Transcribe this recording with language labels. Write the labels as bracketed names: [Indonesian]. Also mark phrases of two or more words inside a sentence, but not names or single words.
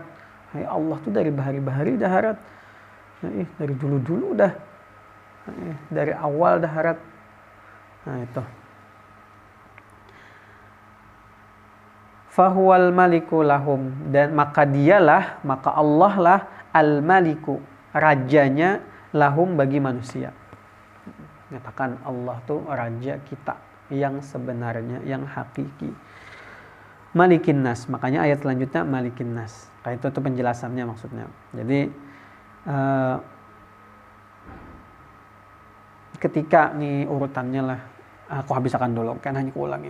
[Banjar] Allah tuh dari bahari-bahari dah harap. Dari dulu-dulu dah. Dari awal dah harap. [Indonesian] Nah itu. [Arabic] Fahuwal maliku lahum, [Indonesian] dan maka Allah lah al-maliku, rajanya, lahum, bagi manusia. [Banjar] Nyatakan Allah tuh raja kita yang sebenarnya, yang hakiki. [Arabic] Malikin nas, [Indonesian] makanya ayat selanjutnya [Arabic] malikin nas. [Indonesian] Kayak itu penjelasannya maksudnya. Jadi ketika nih urutannya lah, aku habiskan dulu kan, hanya ulangi.